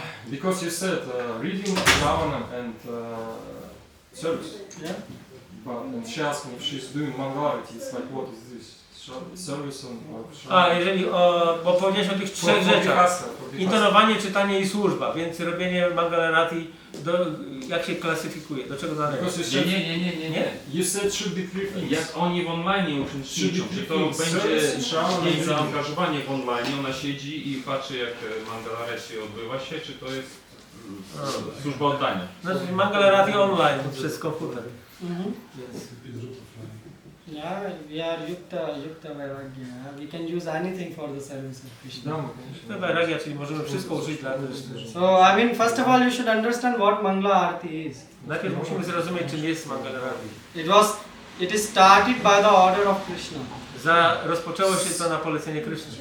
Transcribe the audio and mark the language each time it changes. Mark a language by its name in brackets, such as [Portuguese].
[English] Because you said reading, Shravanam and service. Yeah. And she asked me if she's doing Mangalarity. It's like, what is this? Service or [Polish] Jeżeli bo powiedziałeś o tych trzech rzeczach. Intonowanie, czytanie i służba, więc robienie Mangalarati, jak się klasyfikuje? Do czego należy? Nie. [English] You said should be three things. [Polish] Jak oni w online uczestniczą, czy to będzie jej zaangażowanie w online, ona siedzi i patrzy jak Mangalarati odbywa się, czy to jest służba oddania? Znaczy Mangalarati online przez komputer. [English] Yeah, we are yukta vairagya. We can use anything for the service of Krishna. [Polish] To vairagya, czyli możemy wszystko użyć dla Kryszny. [English] So, I mean, first of all, you should understand what Mangala Arati is. [Polish] Najpierw musimy zrozumieć, czym jest Mangalarati. [English] It is started by the order of Krishna. [Polish] Rozpoczęło się to na polecenie Kryszny.